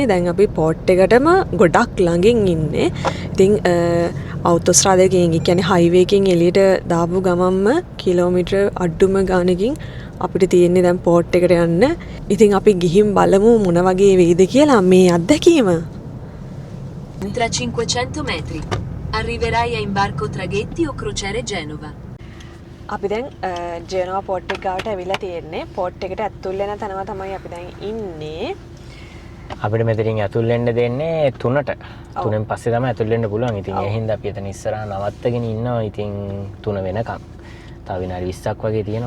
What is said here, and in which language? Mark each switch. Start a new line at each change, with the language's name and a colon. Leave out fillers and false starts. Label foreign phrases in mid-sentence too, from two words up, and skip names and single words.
Sinhala: දැන් අපි පෝට් එකටම ගොඩක් ළඟින් ඉන්නේ. ඉතින් අවුටෝස්ට්‍රාඩාවෙන් ඒ කියන්නේ හයිවේ එකෙන් එළියට දාපු ගමන්ම කිලෝමීටර් අඩුම ගානකින් අපිට තියෙන්නේ දැන් පෝට් එකට යන්න. ඉතින් අපි ගිහින් බලමු මොන වගේ වෙයිද කියලා මේ අත්දැකීම.
Italian: Tra 500 metri arriverai a imbarco traghetti o crociere Genova.
Sinhala: අපි දැන් ජෙනෝවා පෝට් එක ගාවට ඇවිල්ලා තියෙන්නේ. පෝට් එකට ඇතුල් වෙන තැනම තමයි අපි දැන් ඉන්නේ. අපිට මෙතනින් ඇතුල් වෙන්න දෙන්නේ 3ට. 3න් පස්සේ තමයි ඇතුල් වෙන්න පුළුවන්. ඉතින් ඒ හින්දා අපි එතන ඉස්සරහා නවත්තගෙන ඉන්නවා. ඉතින් 3 වෙනකම්. තව විනාඩි 20ක් වගේ තියෙනවා.